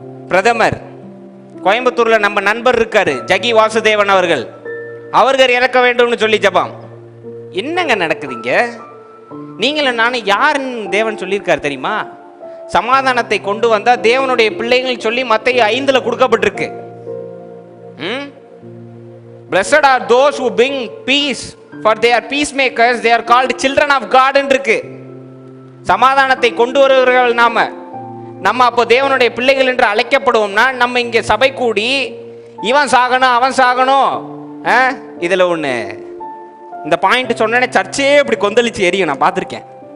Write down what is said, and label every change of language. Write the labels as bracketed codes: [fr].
[ta] பிரதமர் கோயம்புத்தூர்ல நம்ம நண்பர் இருக்காரு, ஜகி வாசுதேவன் அவர்கள். அவர்கள் இறக்க வேண்டும்னு சொல்லி ஜெபம். என்னங்க நடக்குதுங்க? நீங்களும் நானும் யாருன்னு தேவன் சொல்லியிருக்காரு தெரியுமா? சமாதானத்தை கொண்டு வந்தா தேவனுடைய பிள்ளைகள் சொல்லி மத்தேயு 5 கொடுக்கப்பட்டிருக்கு. [en] Blessed are those who bring peace, for they are peacemakers, they are called children of God [ta] இருக்கு. சமாதானத்தை கொண்டு வருவர்கள் நம்ம அப்போ தேவனுடைய பிள்ளைகள் என்று அழைக்கப்படுவோம்னா, நம்ம இங்கே சபை கூடி இவன் சாகணும் அவன் சாகணும், இதுல ஒண்ணு இந்த பாயிண்ட் சொன்னேனே சர்ச்சே இப்படி கொந்தளிச்சு எரியும். நான் பார்த்துருக்கேன்.